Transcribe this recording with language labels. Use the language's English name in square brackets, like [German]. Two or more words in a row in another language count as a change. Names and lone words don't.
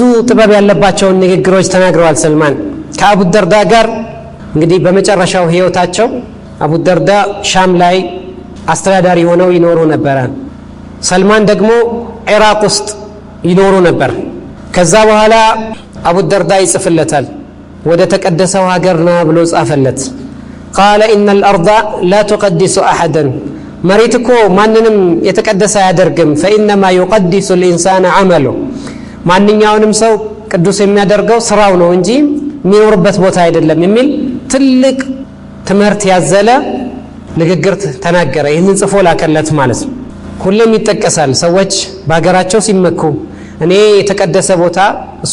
[Amharic] ጥበብ ያለባቸው ንግግሮች ተናግረዋል ሰልማን ከአቡ ደርዳ ጋር እንግዲህ በመጨረሻው ህይወታቸው አቡ ደርዳ ሻም ላይ አስተዳዳሪ ሆነው ይኖሩ ነበር ሰልማን ደግሞ ኢራቅ ውስጥ ይኖሩ ነበር ከዛ በኋላ አቡ ደርዳ ይጽፍለታል ወደ ተቀደሰው ሀገርና ብሎ ጻፈለት [Arabic] قال ان الارض لا تقدس احدا مريتكو [Amharic] ማንንም የተቀደሰ ያደርግም [Arabic] فانما يقدس الانسان عمله [Amharic] ማንኛውንም ሰው ቅዱስ የሚያደርገው ስራው ነው እንጂ የሚኖርበት ቦታ አይደለም የሚል ትልቅ ትምህርት ያዘለ ንግግር ተናገረ ይህንን ጽፎ ላከለት ማለት ነው ሁሉም ይተከሳል ሰዎች ባገራቸው ሲመኩ እኔ የተቀደሰ ቦታ እሱ